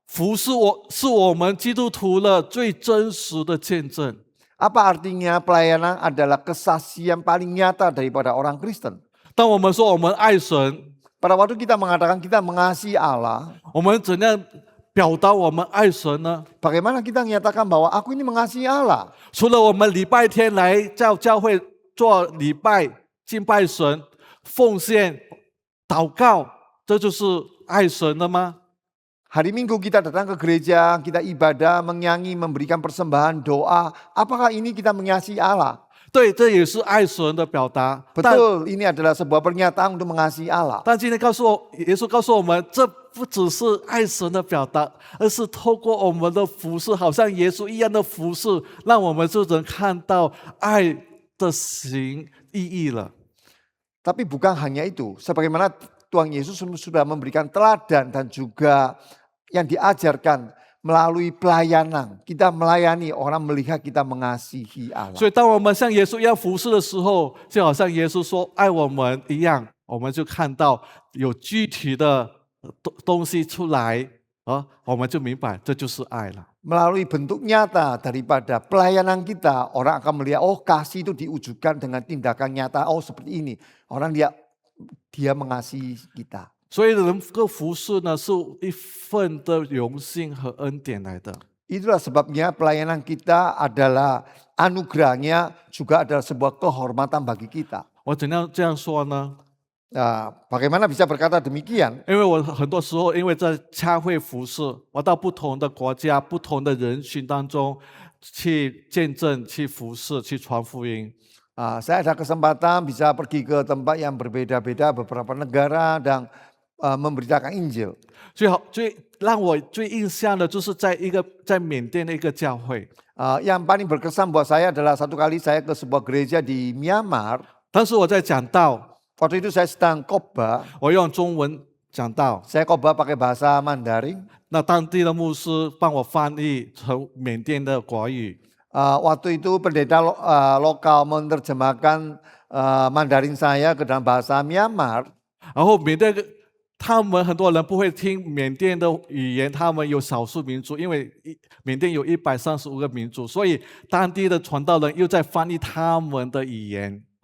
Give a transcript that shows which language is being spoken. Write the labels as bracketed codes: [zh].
[zh] 服侍是我们基督徒的最真实的见证。 [id] Apa artinya pelayanan adalah kesaksian paling nyata daripada orang Kristen? [zh] 当我们说我们爱神， [id] Pada waktu kita mengatakan kita mengasihi Allah, [zh] 我们怎样表达我们爱神呢？ [id] bagaimana kita menyatakan bahwa aku ini mengasihi Allah? [zh] 除了我们礼拜天来教会做礼拜、敬拜神、奉献、祷告，这就是爱神了吗？ [id] Hari Minggu kita datang ke gereja, kita ibadah, menyanyi, memberikan persembahan, doa. Apakah ini kita mengasihi Allah? [zh] 对，这也是爱神的表达。 [id] Betul, ini adalah sebuah pernyataan untuk mengasihi Allah. [zh] 但今天耶稣告诉我们，这不只是爱神的表达，而是透过我们的服侍，好像耶稣一样的服侍，让我们就能看到爱的行意义了。 [id] Tapi bukan hanya itu, sebagaimana Tuhan Yesus sudah memberikan teladan dan juga yang diajarkan melalui pelayanan. Kita melayani orang melihat kita mengasihi Allah. [zh] 所以，当我们像耶稣一样服侍的时候，就好像耶稣说爱我们一样，我们就看到有具体的东西出来，我们就明白这就是爱了。 [id] Melalui bentuk nyata daripada pelayanan kita, orang akan melihat, oh kasih itu diwujudkan dengan tindakan nyata. Oh seperti ini, orang dia mengasihi kita. [zh] 所以能够服侍呢，是一份的荣幸和恩典来的。 [id] Itulah sebabnya pelayanan kita adalah anugerahnya, juga adalah sebuah kehormatan bagi kita. [zh] 我怎样这样说呢？ [id] Nah, bagaimana bisa berkata demikian? [zh] 因为我很多时候因为在教会服侍，我到不同的国家、不同的人群当中去见证、去服侍、去传福音。 [id] Saya ada kesempatan bisa pergi ke tempat yang berbeda-beda, beberapa negara dan memberitakan Injil. [zh] 最让我最印象的就是在缅甸的一个教会， [id] Yang paling berkesan buat saya adalah satu kali saya ke sebuah gereja di Myanmar. [zh] 当时我在讲道， [id] Waktu itu saya sedang khotbah. [zh] 我用中文讲道， [id] Saya khotbah pakai bahasa Mandarin. [zh] 那当地的牧师帮我翻译成缅甸的国语。 [id] Waktu itu pendeta lokal menerjemahkan Mandarin saya ke dalam bahasa Myanmar. [zh] 然后他们很多人不会听缅甸的语言，他们有少数民族，因为缅甸有135个民族，所以当地的传道人又在翻译他们的语言。